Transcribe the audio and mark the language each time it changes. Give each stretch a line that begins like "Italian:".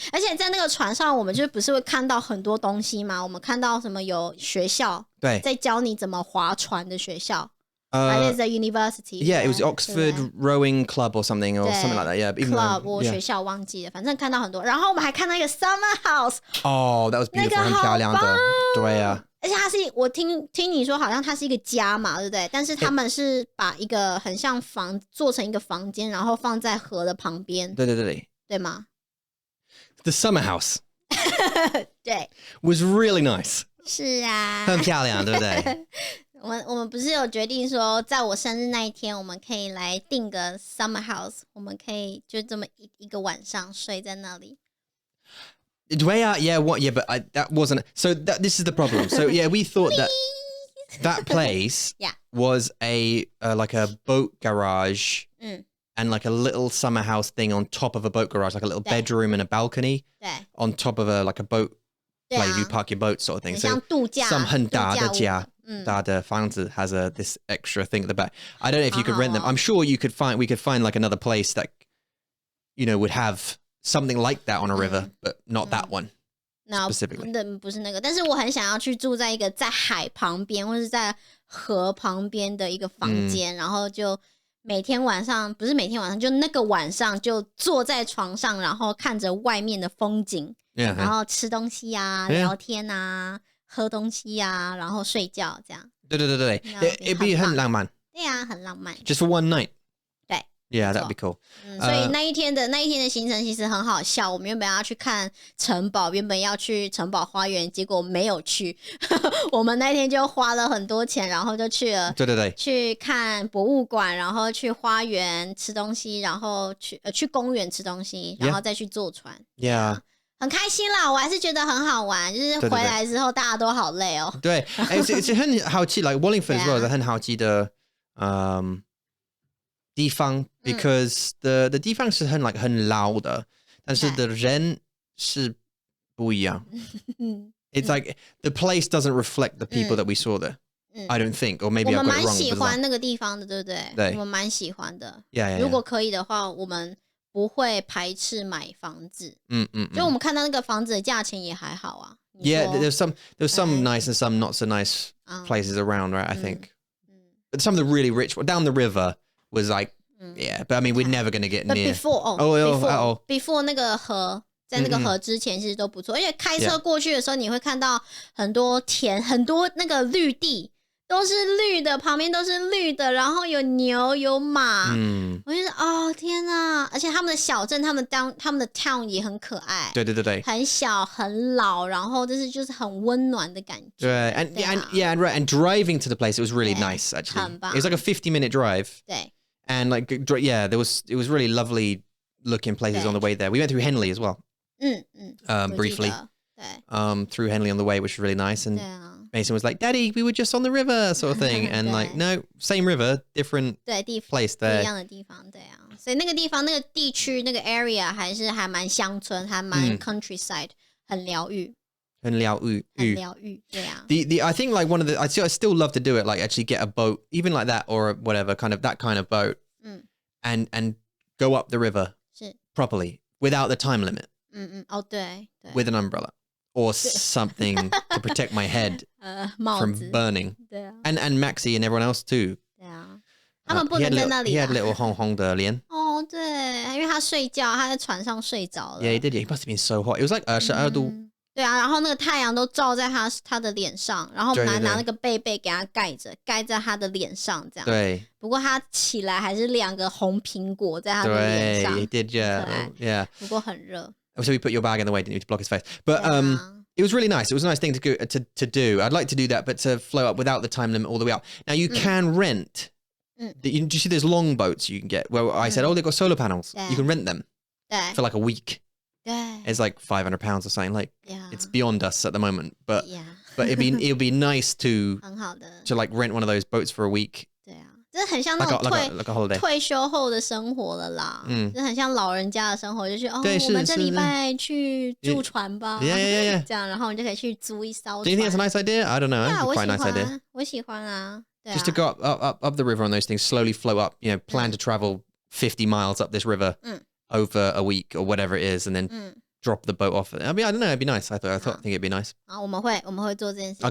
Chinese: 而且在那个船上，我们就不是会看到很多东西吗？我们看到什么有学校，对，在教你怎么划船的学校。
English: It is a university. Yeah, it was Oxford Rowing Club or something like that. Yeah,
Chinese: club 我学校忘记了，反正看到很多。然后我们还看到一个 summer house.
English: Oh, that was beautiful，
Chinese: 很漂亮的。对啊。而且它是我听你说，好像它是一个家嘛，对不对？但是他们是把一个很像房做成一个房间，然后放在河的旁边。对吗
English: ？The summer house
Chinese: 对
English: was really nice。
Chinese: 是啊，很漂亮，对不对？我们不是有决定说，在我生日那一天，我们可以来订个 summer house， 我们可以就这么一个晚上睡在那里。
English: Yeah, but that wasn't. So this is the problem. So yeah, we thought that place was a like a boat garage and like a little summer house thing on top of a boat garage, like a little bedroom and a balcony on top of like a boat place you park your boat sort of thing. So some
Chinese: 很大的家，大的房子
English: has this extra thing at the back. I don't know if you could rent them. I'm sure we could find like another place that would have something like that on a river, but not that one specifically.
Chinese: 不是那个，但是我很想要去住在一个在海旁边或是在河旁边的一个房间，然后就每天晚上，不是每天晚上，就那个晚上就坐在床上，然后看着外面的风景，然后吃东西啊，聊天啊，喝东西啊，然后睡觉这样。对，
English: it'd be
Chinese: 很浪漫。对啊，很浪漫。
English: Just for one night. Yeah, that'd be cool.
Chinese: 所以那一天的行程其实很好笑。我们原本要去看城堡，原本要去城堡花园，结果没有去。我们那天就花了很多钱，然后就去了。对，去看博物馆，然后去花园吃东西，然后去公园吃东西，然后再去坐船。
English: Yeah.
Chinese: 很开心啦，我还是觉得很好玩。就是回来之后大家都好累哦。对，
English: it's
Chinese: 很好奇 ，
English: like Wallingford as well
Chinese: 很好奇的地方
English: because the
Chinese: 地方是很老的，但是的人是不一样。
English: It's like the place doesn't reflect the people that we saw there. I don't think, or maybe I got it wrong.
Chinese: 我们蛮喜欢那个地方的，对不对？对，我们蛮喜欢的。
English: Yeah.
Chinese: 如果可以的话，我们不会排斥买房子。就我们看到那个房子的价钱也还好啊。
English: Yeah, there's some nice and some not so nice places around, right? I think. But some of the really rich down the river was like. Yeah, but I mean, we're never going to get near. Before
Chinese: 那个河，在那个河之前其实都不错，而且开车过去的时候，你会看到很多田，很多那个绿地都是绿的，旁边都是绿的，然后有牛有马。我觉得哦天哪！而且他们的小镇，他们的 town 也很可爱。对，很小很老，然后就是很温暖的感觉。
English: 对 and driving to the place, it was really nice actually.
Chinese: 很棒。
English: It was like a 50-minute drive.
Chinese: 对。
English: And like, yeah, it was really lovely looking places on the way there. We went through Henley as well. Briefly. Through Henley on the way, which was really nice. And Mason was like, "Daddy, we were just on the river," sort of thing. And like, no, same river, different place there.
Chinese: 不一样的地方，对啊。所以那个地方、那个地区、那个 area 还蛮乡村，还蛮 countryside， 很疗愈。很疗愈，对啊。
English: I think like one of the I still love to do it, like actually get a boat, even like that or whatever, kind of that kind of boat, and go up the river properly without the time limit.
Chinese: 对
English: With an umbrella or something to protect my head from burning.
Chinese: 对啊。
English: And Maxie and everyone else too.
Chinese: 对啊。他们不能在那里。
English: He had little
Chinese: 红红的脸。哦，对，因为他睡觉，他在船上睡着了。
English: Yeah, he did. He must have been so hot. It was like 12度。
Chinese: 对啊，然后那个太阳都照在他的脸上，然后拿那个被给他盖着，盖在他的脸上这样。对。不过他起来还是2个红苹果在他的脸上。
English: 对 ，he did, yeah.
Chinese: 不过很热。
English: So we put your bag in the way, didn't you, to block his face? But it was really nice. It was a nice thing to do. I'd like to do that, but to flow up without the time limit all the way up. Now you can rent Do you see those long boats you can get? Well, I said, they've got solar panels. Yeah. You can rent them for like a week.
Chinese: 对
English: It's like £500 or something. Like it's beyond us at the moment, but Yeah. but it'd be nice to
Chinese: 很好的
English: like rent one of those boats for a week.
Chinese: 对啊，这很像那种
English: like a holiday.
Chinese: 退休后的生活了啦，这很像老人家的生活，就是对我们这礼是拜去住船吧
English: Yeah.
Chinese: 这样，然后你就可以去租一艘
English: Do you think it's a nice idea? I don't know. Yeah, It's quite a nice idea.
Chinese: 我喜欢啊，对啊
English: Just to go up the river on those things, slowly float up, plan to travel 50 miles up this river over a week or whatever it is, and then drop the boat off. I mean, I don't know, it'd be nice. I think it'd be nice.
Chinese: 好，我们会做这件事情。